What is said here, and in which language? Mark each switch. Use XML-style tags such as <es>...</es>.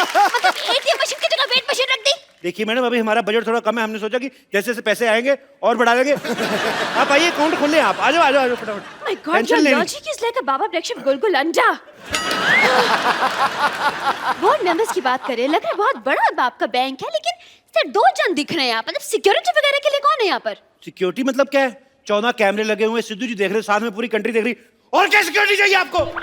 <hi>मतलब ATM machine की जगह वेट मशीन रख दी। देखिए मैडम, अभी हमारा बजट थोड़ा कम है, हमने सोचा कि जैसे जैसे पैसे आएंगे और बढ़ा देंगे। आप आइए, अकाउंट खोल लें आप। आ जाओ आ जाओ फटाफट।</hi> <en>My God, your logic is like a Baba breakfast</en> <hi>गुलगुल अंडा। बोर्ड मेंबर्स की बात करें, लग रहा है बहुत बड़ा आपका बैंक है, लेकिन सिर्फ 2 जन दिख रहे हैं यहाँ पर। मतलब सिक्योरिटी वगैरह के लिए कौन है यहाँ पर? सिक्योरिटी मतलब क्या है? 14 कैमरे लगे हुए, सिद्धू जी देख रहे, साथ में पूरी कंट्री देख रही। और क्या सिक्योरिटी चाहिए आपको?</hi>